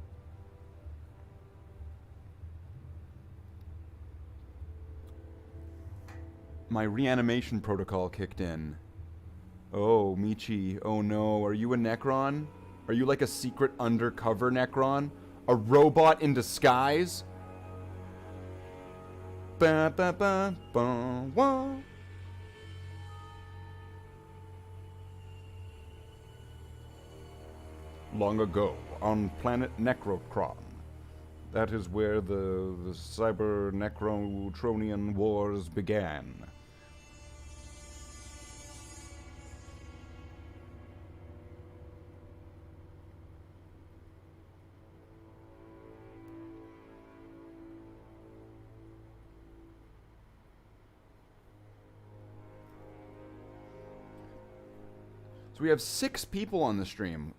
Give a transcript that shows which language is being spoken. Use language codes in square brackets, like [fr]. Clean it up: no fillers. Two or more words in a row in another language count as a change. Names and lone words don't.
[en] My reanimation protocol kicked in. Oh, Michi, oh no, are you a Necron? Are you like a secret undercover Necron? A robot in disguise? Ba ba ba ba wah. long ago, on planet Necrocron. That is where the Cyber-Necrotronian Wars began. So we have 6 people on the stream.